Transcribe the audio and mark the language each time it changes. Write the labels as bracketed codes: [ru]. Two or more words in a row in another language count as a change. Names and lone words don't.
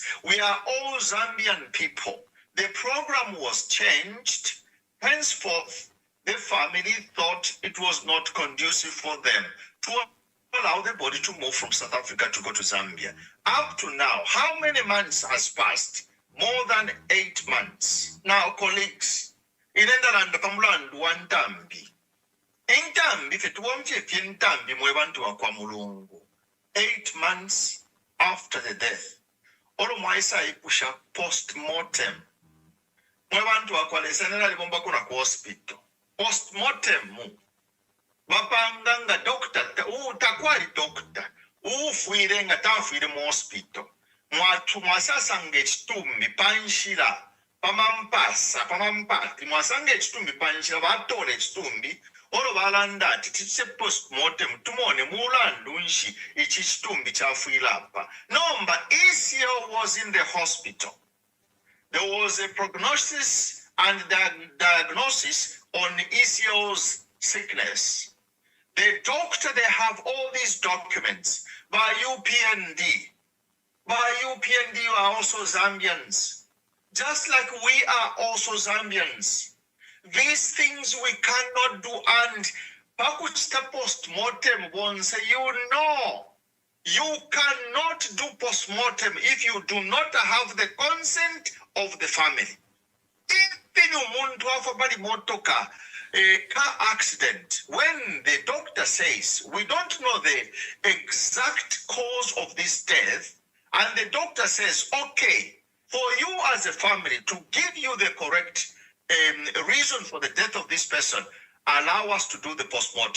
[en] We are all Zambian people. The program was changed. Henceforth, the family thought it was not conducive for them to allow the body to move from South Africa to go to Zambia. Up to now, how many months has passed? More than 8 months. Now, colleagues, [bem] inendaland pamulandu wantambi. Intambi fetuwamfye fyentambi mwebantu wa kwa mulungu. [en] 8 months after the death. [bem] Olo mwaisa ipusha post-mortem. Mwebantu wa kwa lesenera libomba kuna kwa hospital. Post-mortem bapanga nga doctor takwali doctor ufuire nga tafuire mu hospital mwasasanga ekitumbi panshira pamampati mwasanga ekitumbi panshira batola ekitumbi olwo balanda ati tise post-mortem tumone mulandu nshi iki kitumbi kyafuire apa. [en] No, but ECL was in the hospital. There was a prognosis and diagnosis on ECL's sickness. The doctor, they have all these documents by UPND. By UPND, you are also Zambians. Just like we are also Zambians. These things we cannot do, and Pakuchita post-mortem once, you know, you cannot do post-mortem if you do not have the consent of the family. [bem] Even umuntu afa bali motoka, [en] a car accident, when the doctor says, we don't know the exact cause of this death, and the doctor says, okay, for you as a family to give you the correct reason for the death of this person, allow us to do the postmortem.